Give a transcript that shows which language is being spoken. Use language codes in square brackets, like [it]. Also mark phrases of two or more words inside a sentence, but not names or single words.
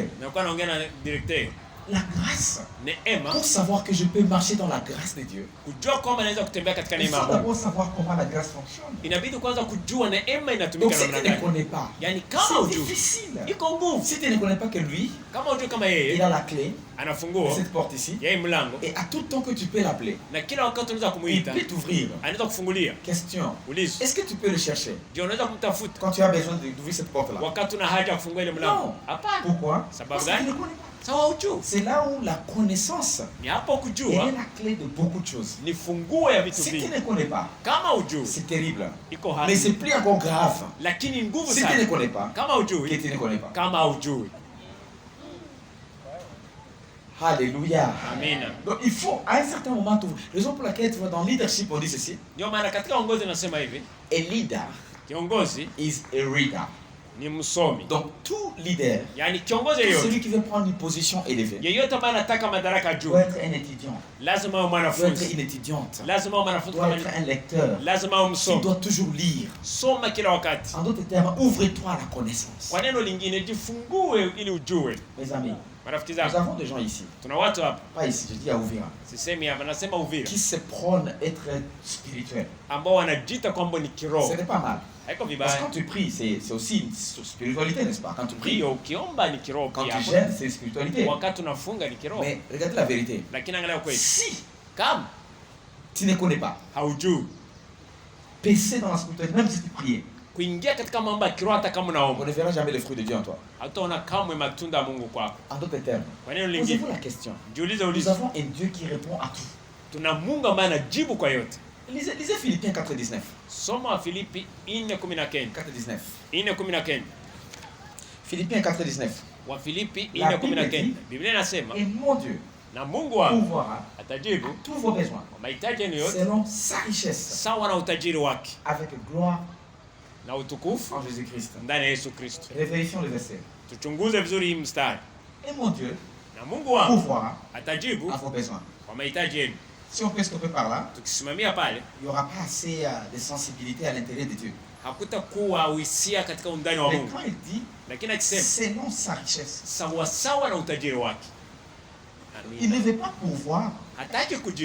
[sw] Nakuwa naongea na directeur. [fr] La grâce. [sw] Neema, [fr] Pour savoir que je peux marcher dans la grâce de Dieu, [sw] kujua kwamba naweza kutembea katika [fr] il [sw] neema [fr] faut [sw] ya Mungu. [fr] d'abord savoir comment la grâce fonctionne. [sw] Inabidi kwanza kujua neema [fr] Donc [sw] inatumika [fr] si [sw] namna [fr] tu ne [sw] gani. [fr] connais pas, [sw] Yaani kama [fr] c'est [sw] hujui [fr] difficile. [sw] iko nguvu. [fr] Si tu ne connais pas que lui, [sw] Kama hujui kama [fr] il [sw] yeye [fr] a la clé, [sw] ana funguo [fr] cette porte ici, [sw] ya hii mlango [fr] et à tout temps que tu peux l'appeler, [sw] na kila wakati unaweza [fr] il [sw] kumuita, [fr] peut t'ouvrir. [sw] anaweza kufungulia. [fr] Question, [sw] Ulizo. [fr] est-ce que tu peux le chercher [sw] Je unaweza kumtafuta [fr] quand tu as besoin d'ouvrir cette porte-là? [sw] wakati una haja ya kufungua ile mlango? [fr] Non. [sw] Hapana. [fr] Pourquoi? [sw] Sababu [fr] Parce que tu [sw] gani? [fr] ne connais pas. [sw] Sawa hujui. [fr] C'est là où la connaissance [sw] Ni hapo [fr] est [sw] kujua [fr] la clé de beaucoup de choses. [sw] ni funguo ya vitu [fr] Si tu [sw] vingi. [fr] ne connais pas, [sw] Kama hujui [fr] c'est terrible. [sw] iko [fr] Mais c'est [sw] hali, [fr] plus encore grave. [sw] lakini nguvu [fr] Si tu ne [sw] sana. [fr] connais pas, [sw] Kama [fr] que [sw] hujui, [fr] tu ne connais pas. [sw] kama hujui. [fr] Alléluia. [sw] Amina. [fr] Donc il faut à un certain moment t'ouvrir. Raison pour laquelle tu vois dans leadership on dit ceci. [sw] Ndio maana katika uongozi nasema hivi, [en] A leader [sw] kiongozi [en] is a reader. [sw] ni msomi. [fr] Donc tout leader, [sw] Yaani kiongozi [fr] tout [sw] yeyote, [fr] celui qui veut prendre une position élevée, [sw] yeyote ambaye anataka madaraka juu, [fr] doit être un étudiant, [sw] lazima awe [fr] doit être [sw] mwanafunzi, [fr] une étudiante, [sw] lazima awe mwanafunzi [fr] doit [sw] kama [fr] être [sw] ni, [fr] un lecteur. [sw] lazima awe [fr] Tu [sw] msomi. [fr] dois toujours lire. [sw] Soma kila wakati. [fr] En d'autres termes, ouvre-toi à la connaissance. [sw] Kwa neno lingine, jifungue ili ujue. [fr] Mes amis, [sw] Marafiki [fr] nous [sw] zangu, [fr] avons des gens ici, [sw] tuna watu hapa, [fr] pas ici, je dis à Ouvira, [sw] sisemi hapa, nasema Uvira, [fr] qui se prônent être spirituels. [sw] ambao wanajiita kwamba ni [fr] Ce [sw] kiroho. [fr] n'est pas mal. [sw] Haiko [fr] Parce que [sw] vibaya. [fr] quand tu pries, c'est aussi une spiritualité, n'est-ce pas? Quand tu pries, [sw] Ndio, ukiomba ni kiroho [fr] quand [sw] pia. [fr] tu gênes, c'est une spiritualité. [sw] Wakati unafunga ni kiroho. [fr] Mais regardez la vérité. [sw] Lakini angalia kweli. [fr] Si [sw] Kama [fr] tu ne connais pas, [sw] haujui [fr] baisser dans la spiritualité, même si tu priais, [sw] kuingia katika mambo ya kiroho, hata kama [fr] on [sw] unaomba, [fr] ne verra jamais le fruit de Dieu en toi. [sw] hataona kamwe matunda ya Mungu kwako. [fr] En d'autres termes, [sw] Kwa neno lingine, [fr] posez-vous la question. [sw] jiulize [fr] Nous [sw] ulizo. [fr] avons un Dieu qui répond à tout. [sw] Tuna Mungu ambaye anajibu kwa yote. [fr] Lisez Philippiens 4,19. [sw] Soma wa Filipi 4:19. [fr] 4,19. [sw] 4:19. [fr] Philippiens 4,19. [sw] Wa Filipi [fr] La Bible [sw] 4:19. [fr] dit, [sw] Biblia inasema [fr] Et mon Dieu [sw] na Mungu wangu [fr] pourvoira [sw] atajibu [fr] tous vos besoins [sw] kwa mahitaji yenu yote [fr] selon sa richesse [sw] sawa na utajiri wake [fr] avec gloire [sw] na utukufu [fr] en Jésus-Christ. [sw] ndani ya Yesu Kristo. [fr] Révélation le verset. [sw] Tuchunguze vizuri hii mstari. [fr] Et mon Dieu [sw] Na Mungu wangu [fr] pourvoira [sw] atajibu [fr] à vos besoins. [sw] kwa mahitaji yenu. [fr] Si on peut stopper par là, [sw] Tukisimamia pale, [fr] il n'y aura pas assez de sensibilité à l'intérieur de Dieu. [sw] hakutakuwa uhisia katika undani wa [fr] Mais [sw] Mungu, [fr] quand il dit [sw] lakini akisema [fr] selon sa richesse, [sw] sawa sawa na utajiri wake, [fr] il ne veut pas pourvoir [sw] hataki kujibu